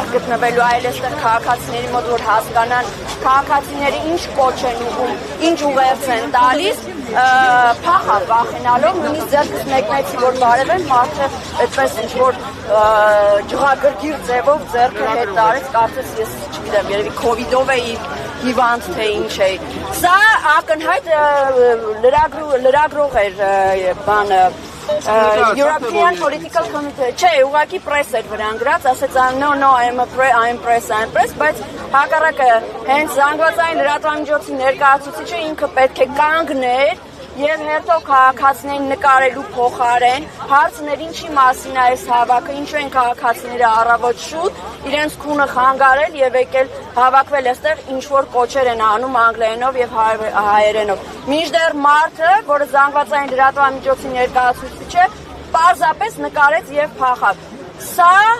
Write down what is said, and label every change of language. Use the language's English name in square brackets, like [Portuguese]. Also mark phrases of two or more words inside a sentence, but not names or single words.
[Armenian] գտնվելու, այլ այստեղ քաղաքացիների մոտ որ հասկանան քաղաքացիները ինչ կոչ են ուղում, ինչ ուղերձ են տալիս, փախա վախենալով, նույնիսկ ձեռքս մեկնեցի որ բարևեմ, մարդը այդպես ինչ որ ջղագրգիռ ձևով ձեռքը հետ տարեց, կարծես ես չգիտեմ, երևի քովիդով էի հիվանդ թե ինչ է։ Սա ակնհայտ լրագրող էր բանը [English] European Political Committee, [Armenian] չէ, ուղղակի պրես էր վրան գրած, ասեց [English] no, I'm press, [Armenian] բայց հակառակը հենց զանգվածային լրատվամիջոցի ներկայացուցիչը ինքը պետք է կանգներ եւ հերթով քաղաքացիներին նկարելու փոխարեն հարցներ ինչի մասին է այս հավաքը, ինչու են քաղաքացիները առավոտ շուտ իրենց քունը խանգարել եւ եկել հավաքվել այստեղ ինչ որ կոչեր են անում անգլերենով եւ հայերենով։ Մինչդեռ մարդը, որը զանգվածային լրատվամիջոցի ներկայացուցիչ է, պարզապես նկարեց եւ փախավ։ Սա